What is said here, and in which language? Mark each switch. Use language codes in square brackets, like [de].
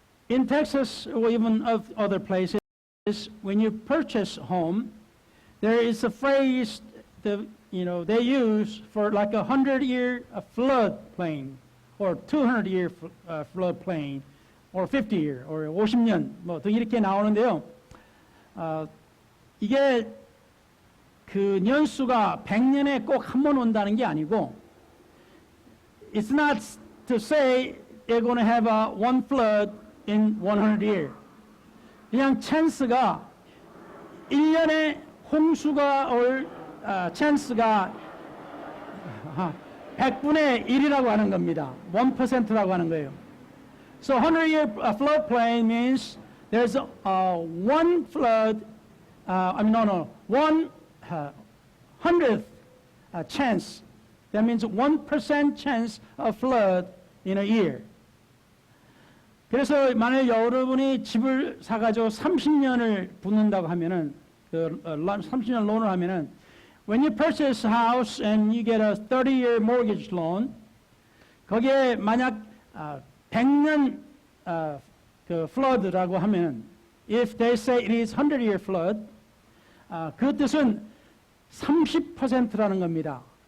[en] In Texas or even of other places, when you purchase a home, there is a phrase that they use for like 100-year floodplain, or 200-year floodplain, or 50-year, or [ko] 50년, 등 이렇게 나오는데요. 이게 그 년수가 100년에 꼭 한 번 온다는 게 아니고, [en] it's not to say they're going to have one flood in 100 years. [ko] 그냥 찬스가 1년에 홍수가 올 찬스가 100분의 1이라고 하는 겁니다. 1%라고 하는 거예요. [en] So 100-year floodplain means there's one flood, one 100th chance. That means 1% chance of flood in a year. [ko] 그래서 만약 여러분이 집을 사가지고 30년을 붓는다고 하면은 30년 론을 하면은 [en] when you purchase a house and you get a 30-year mortgage loan, [ko] 거기에 만약 100년 그 flood라고 하면 [en] if they say it is 100-year flood, [ko] 그 뜻은 30%라는 겁니다.